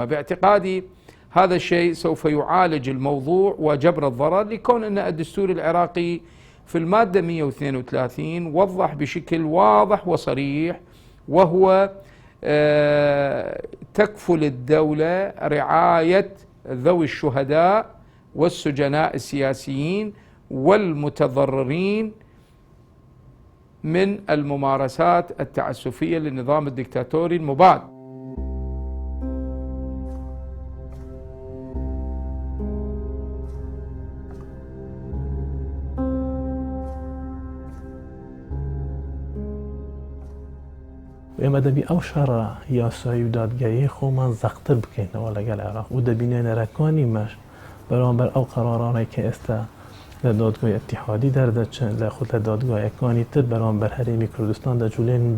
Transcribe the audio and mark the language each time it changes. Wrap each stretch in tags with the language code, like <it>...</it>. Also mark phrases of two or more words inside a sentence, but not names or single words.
<ar>باعتقادي هذا الشيء سوف يعالج الموضوع وجبر الضرر لكون أن الدستور العراقي في المادة 132 وضح بشكل واضح وصريح وهو تكفل الدولة رعاية ذوي الشهداء والسجناء السياسيين والمتضررين من الممارسات التعسفية للنظام الدكتاتوري المباد.</ar> <ckb>ئێمە دەبی ئەو شەڕە یاسایی و دادگایی خۆمان زەقتر بکەینەوە لەگەڵ عێراق و دەبینێنەرەکانی مەش بەرامبەر ئەو قەرارانەی کە ئێستا لە دادگای ئەتیحادی دەردەچن لە خود لە دادگایەکانی تر بەرامبەر هەرێمی کوردستان دەجوولێن و</ckb>